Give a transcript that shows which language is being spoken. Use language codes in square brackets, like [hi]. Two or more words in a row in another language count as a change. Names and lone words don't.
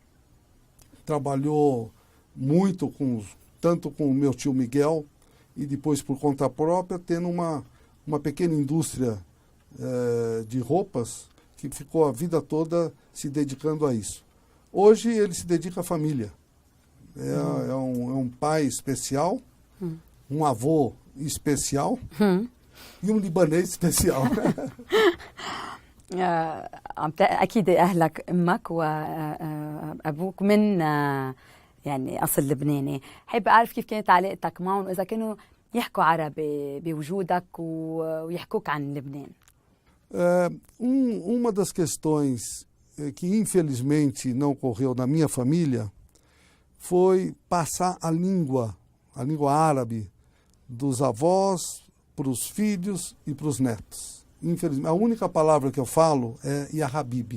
[pt] Trabalhou muito tanto com o meu tio Miguel, e depois por conta própria, tendo uma pequena indústria de roupas, que ficou a vida toda se dedicando a isso. Hoje ele se dedica à família. É um pai especial, um avô especial e um libanês especial. [ar] أكيد أهلك أمك وأبوك من يعني أصل لبناني. حابة أعرف كيف كانت علاقتك معهم، إذا كانوا يحكوا عربي بوجودك ويحكوك عن لبنان. [pt] Uma das questões que infelizmente não ocorreu na minha família foi passar a língua árabe dos avós para os filhos e para os netos. Infelizmente, a única palavra que eu falo é [ar] يا حبيبي.